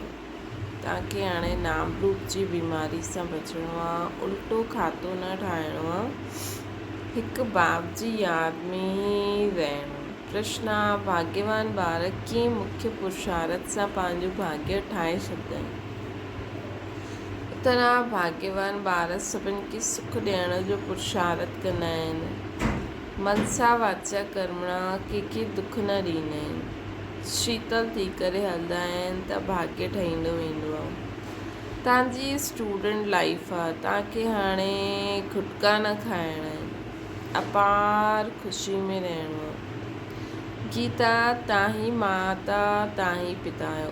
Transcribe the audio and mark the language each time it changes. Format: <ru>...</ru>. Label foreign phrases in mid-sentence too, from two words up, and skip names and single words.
<sd>तव्हांखे हाणे नाम रूप जी बीमारी सां बचिणो आहे, उल्टो खातो न ठाहिणो आहे, हिकु बाप जी यादि में ई रहणो। प्रश्न: भाग्यवान ॿार कीअं मुख्य पुरुषार्थ सां पंहिंजो भाग्य ठाहे छॾींदा आहिनि? उत्तर: भाग्यवान ॿार सभिनि खे सुख ॾियण जो पुरुषार्थ कंदा आहिनि,</sd> <sa>मनसा वाचा कर्मणा</sa> <sd>कंहिंखे दुख न ॾींदा आहिनि, शीतल थी करे हलंदा आहिनि त भाग्य ठहींदो वेंदो आहे। तव्हांजी</sd> <en>student life</en> <sd>आहे, तव्हांखे हाणे खुटका न खाइणा आहिनि, अपार ख़ुशी में रहणो आहे। गीता: तव्हां ही माता तव्हां ही पिता आहियो।</sd>